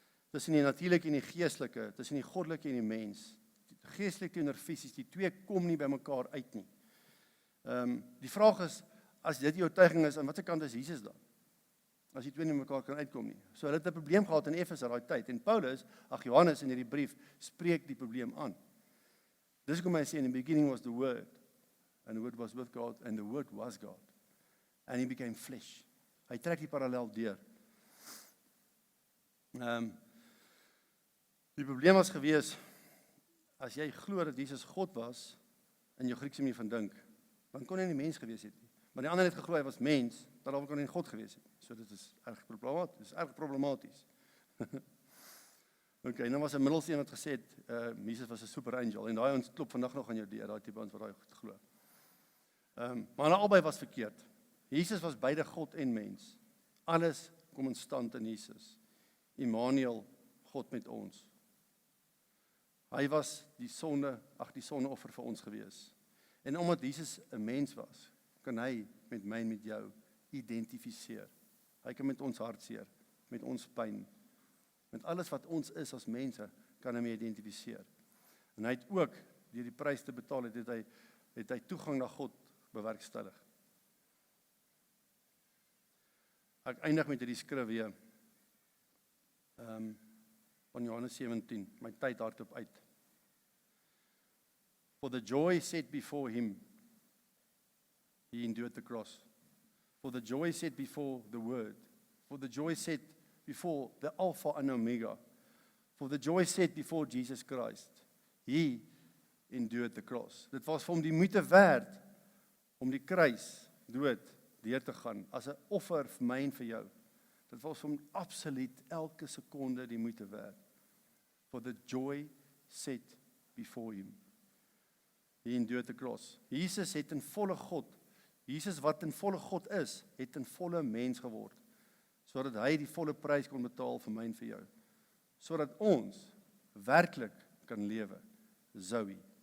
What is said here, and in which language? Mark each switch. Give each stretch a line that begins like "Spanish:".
Afrikaans: Tussen die natuurlike en die geestelike, tussen die goddelike en die mens. Die geestelike teenoor fisies, die twee kom nie by mekaar uit nie. Die vraag is, as dit jou oortuiging is, aan watter kant is Jesus dan? As die twee nie mekaar kan uitkom nie. So hulle het 'n probleem gehad in Efese daai tyd. En Johannes in hierdie brief spreek die probleem aan. Dis hoekom hy sê
English: in the beginning was the word, and the word was with God, and the word was God. And he became flesh.
Afrikaans: Hy trek die parallel deur. Die probleem was gewees, as jy glo dat Jesus God was, in jou Griekse manier van dink, dan kon hy nie mens gewees het nie. Maar die ander het geglo hy was mens, dan kon hy nie God gewees het. So dit is erg problematies. Okay, nou was 'n middelse een wat gesê het, Jesus was 'n super angel, en daai ons klop vandag nog aan jou deur, daai tipe ons wat daai goed glo. Maar nou albei was verkeerd. Jesus was beide God en mens. Alles kom in stand in Jesus. Immanuel, God met ons. Hy was die sondeoffer vir ons gewees. En omdat Jesus 'n mens was, kan hy met my en met jou identifiseer. Hy kan met ons hartseer, met ons pyn, met alles wat ons is as mense, kan hy mee identifiseer. En hy het ook, deur die prys te betaal, het hy toegang na God bewerkstellig. Ek eindig met hierdie skrif weer, van Johannes 17, my tyd hardop uit.
English: For the joy set before him, he endured the cross. For the joy set before the word. For the joy set before the Alpha and Omega. For the joy set before Jesus Christ. He endured the cross.
Afrikaans: Dit was vir hom die moeite werd om die kruis dood deur te gaan as 'n offer vir my en vir jou. Dit was vir hom absoluut elke sekonde die moeite werd. For the joy set before him. He endured the cross. Jesus het in volle God, Jesus wat in volle God is, het in volle mens geword, sodat hy die volle prys kon betaal vir my en vir jou, sodat ons werklik kan lewe.
Greek: Zoe.